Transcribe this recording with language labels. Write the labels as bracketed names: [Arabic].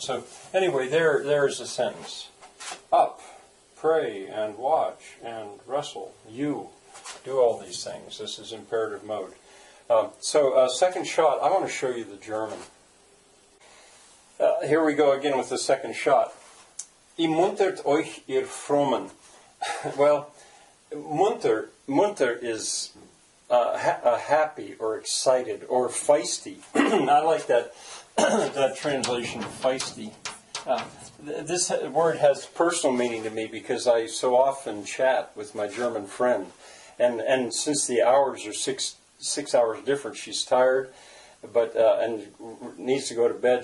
[English] So anyway, there's a sentence. Up, pray, and watch, and wrestle. You do all these things. This is imperative mode. Second shot, I want to show you the German. Here we go again with the second shot. [German] Muntert euch ihr Frommen. [English] Well, munter is happy or excited or feisty. I like that that translation, feisty. This word has personal meaning to me because I so often chat with my German friend, and since the hours are six hours different, she's tired, but and needs to go to bed.